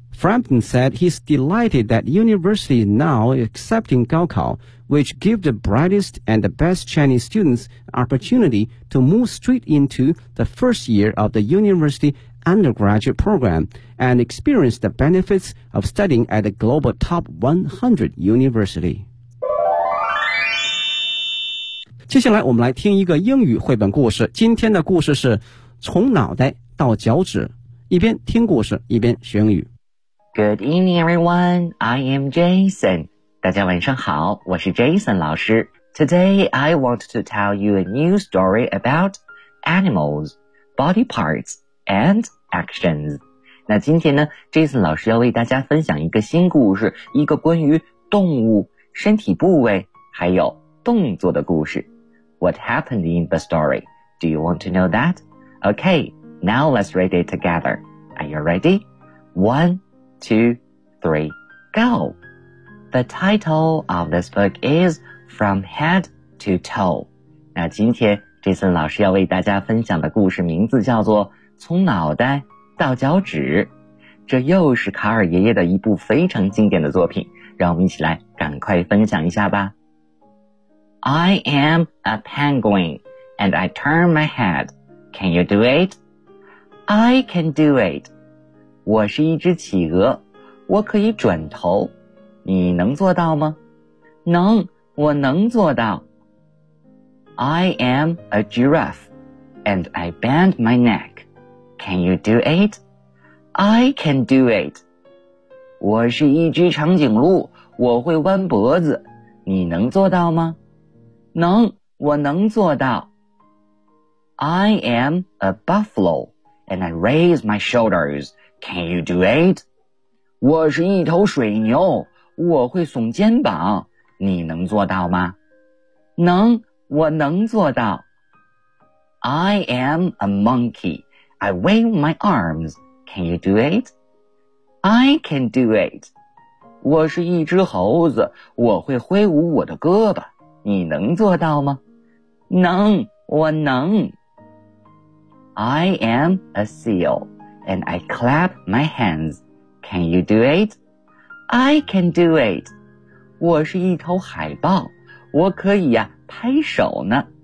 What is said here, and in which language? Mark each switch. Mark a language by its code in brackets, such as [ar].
[en] Frampton said he's delighted that university is now accepting Gaokao, which gives the brightest and the best Chinese students an opportunity to move straight into the first year of the university undergraduate program and experience the benefits of studying at a global top 100 university. [zh] 接下来我们来听一个英语绘本故事。今天的故事是从脑袋到脚趾，一边听故事一边学英语。 [en] Good evening, everyone. I am Jason. [zh] 大家晚上好，我是 Jason 老师。 [en] Today, I want to tell you a new story about animals, body parts, and actions. [zh] 那今天呢 ,Jason 老师要为大家分享一个新故事，一个关于动物、身体部位，还有动作的故事。 [en] What happened in the story? Do you want to know that? Okay, now let's read it together. Are you ready? One,2, 3, go! The title of this book is From Head to Toe. [zh] 那今天 Jason 老师要为大家分享的故事名字叫做从脑袋到脚趾。这又是卡尔爷爷的一部非常经典的作品，让我们一起来赶快分享一下吧。 [en] I am a penguin and I turn my head. Can you do it? I can do it. [zh] 我是一只企鹅，我可以转头，你能做到吗？能，我能做到。 [en] I am a giraffe, and I bend my neck. Can you do it? I can do it. [zh] 我是一只长颈鹿，我会弯脖子，你能做到吗？能，我能做到。 [en] I am a buffalo, and I raise my shoulders. Can you do it? [zh] 我是一头水牛，我会耸肩膀，你能做到吗？能，我能做到。 [en] I am a monkey. I wave my arms. Can you do it? I can do it. [zh] 我是一只猴子，我会挥舞我的胳膊，你能做到吗？能，我能。 [en] I am a seal.And I clap my hands. Can you do it? I can do it. [zh] 我是一头海豹，我可以呀、拍手呢。